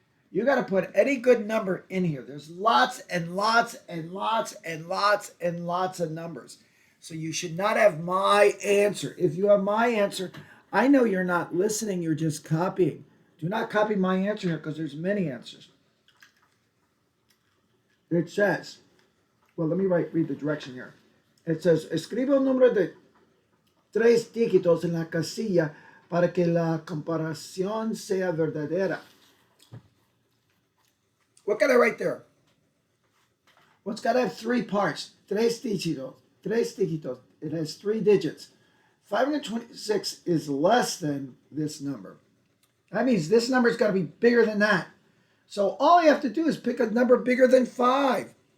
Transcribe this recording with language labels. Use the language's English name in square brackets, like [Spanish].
[English] You got to put any good number in here. There's lots and lots and lots and lots and lots of numbers. So you should not have my answer. If you have my answer, I know you're not listening, you're just copying. Do not copy my answer here because there's many answers. It says, well, let me read the direction here. It says, [Spanish] escribe un número de 3 dígitos en la casilla para que la comparación sea verdadera. [English] What can I write there? Well, it's got to have 3 parts. [Spanish] 3 dígitos. 3 dígitos. [English] It has 3 digits. 526 is less than this number. That means this number's got to be bigger than that. So all you have to do is pick a number bigger than 5.